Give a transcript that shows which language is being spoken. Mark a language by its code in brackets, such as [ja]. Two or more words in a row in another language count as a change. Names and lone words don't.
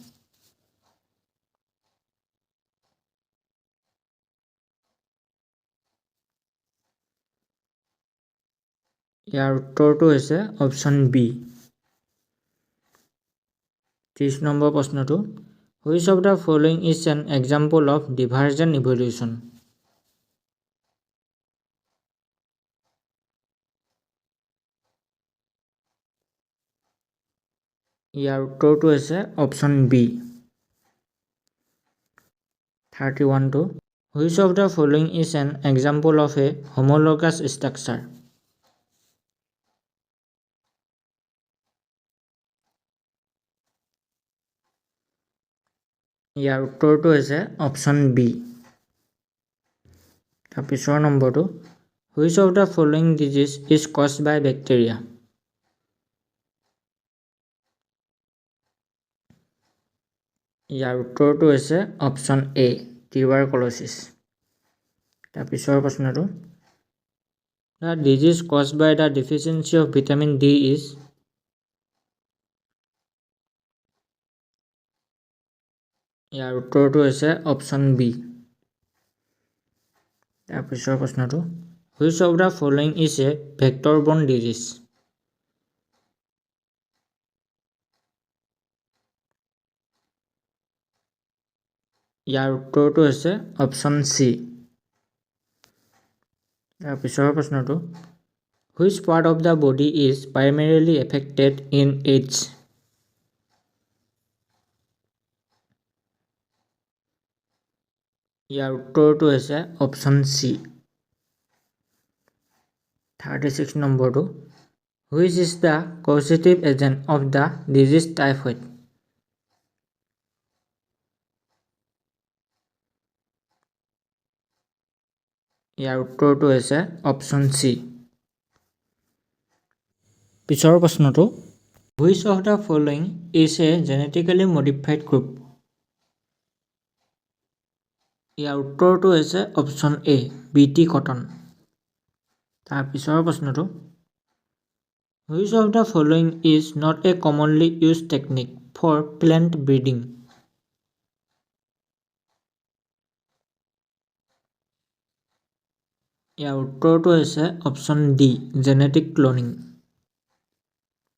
[as] ইয়াৰ উত্তৰটো হৈছে [en] option B. [as] 30 নম্বৰ প্ৰশ্নটো [en] which of the following is an example of divergent evolution? [as] ইয়াৰ উত্তৰটো হৈছে [en] option B. 31টো which of the following is an example of a homologous structure? [as] ইয়াৰ উত্তৰটো হৈছে [en] option B. [as] তাৰ পিছৰ নম্বৰটো [en] which of the following disease is caused by bacteria? [as] ইয়াৰ উত্তৰটো হৈছে [en] option A tuberculosis. [as] তাৰ পিছৰ প্ৰশ্নটো [en] the disease caused by the deficiency of vitamin D is? [as] ইয়াৰ উত্তৰটো হৈছে [en] option B. [as] তাৰ পিছৰ প্ৰশ্নটো [en] which of the following is a vector borne disease? [as] ইয়াৰ উত্তৰটো হৈছে [en] option C. [as] তাৰ পিছৰ প্ৰশ্নটো [en] which part of the body is primarily affected in AIDS? [as] ইয়াৰ উত্তৰটো হৈছে [en] option C. 36 নম্বৰটো which is the causative agent of the disease typhoid? [as] ইয়াৰ উত্তৰটো হৈছে [en] option C. [as] পিছৰ প্ৰশ্নটো [en] which of the following is a genetically modified group? [as] ইয়াৰ উত্তৰটো হৈছে [en] option A Bt cotton. [as] তাৰ পিছৰ প্ৰশ্নটো [en] which of the following is not a commonly use technique for plant breeding? [as] ইয়াৰ উত্তৰটো হৈছে [en] option D genetic cloning.